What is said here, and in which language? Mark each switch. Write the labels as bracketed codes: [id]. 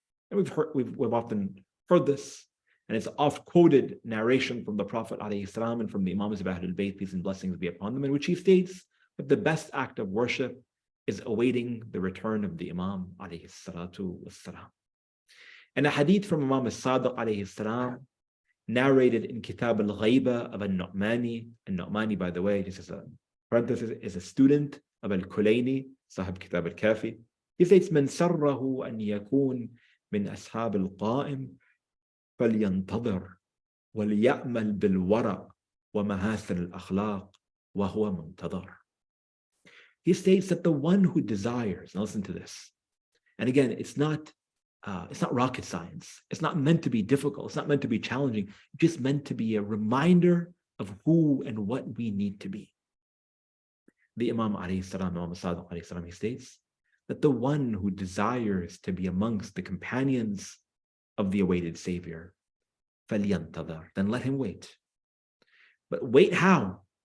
[en] And we've often heard this, and it's oft quoted narration from the Prophet alayhi salam and from the Imams of Ahlul Bayt, peace and blessings be upon them, in which he states that the best act of worship is awaiting the return of the Imam alayhi salatu wassalam. And a hadith from Imam al-Sadiq alayhi salam, narrated in Kitab al-Ghaiba of al-Nu'mani. Al-Nu'mani, by the way, just as a parenthesis, is a student of al-Kulayni, Sahib Kitab al-Kafi. He states, [ar] من سره أن يكون من أصحاب القائم فلينتظر وليأمل بالورع ومحاسن الأخلاق وهو منتظر. [en] He states that the one who desires, now listen to this, and again, it's not rocket science. It's not meant to be difficult. It's not meant to be challenging. It's just meant to be a reminder of who and what we need to be. The Imam alayhi salam, Imam Sadiq alayhi salam, he states that the one who desires to be amongst the companions of the awaited Savior, [ar] فَلْيَنْتَظَرْ, [en] then let him wait. But wait how?